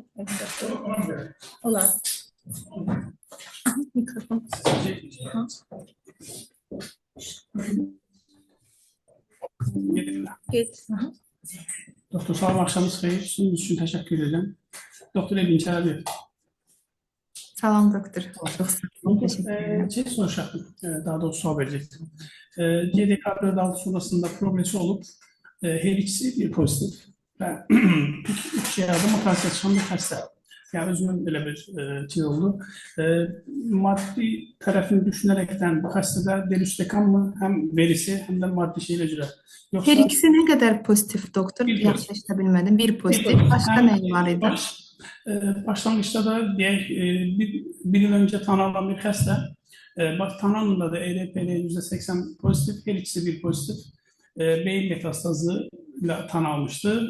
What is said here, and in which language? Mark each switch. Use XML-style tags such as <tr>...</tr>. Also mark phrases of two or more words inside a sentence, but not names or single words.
<az>Olar. Mikrofon. Doktor, salam, axşamınız xeyir. Sunduğunuz üçün təşəkkür edirəm. Doktor Elvin Çələbiyev. Salam doktor. Çox sağ olun. Təşəkkür ederim.</az> <tr>Şey soruşacaktım, daha doğrusu sual verecektim.</tr> <az>GDK4-6 sonrasında progresi olup her ikisi bir pozitif ve 3 yerde mutasiya çıxan bir xəstə. Yəni özümün belə bir şey oldu. Maddi tərəfini düşünərekten bu xəstədə deruxtecan mı həm verisi həm də maddi şeylə görə?</az> <tr>Yoksa... Her ikisi ne kadar pozitif doktor?</tr> <az>Yaxşı bilmədim. Bir pozitif. Başka ne var idi?</az> <tr>Başlangıçta da bir yıl önce tanınan bir xəstə. Tanınında da ERPL %80 pozitif, her ikisi bir pozitif. Beyin metastazı ile tanınmıştı.</tr>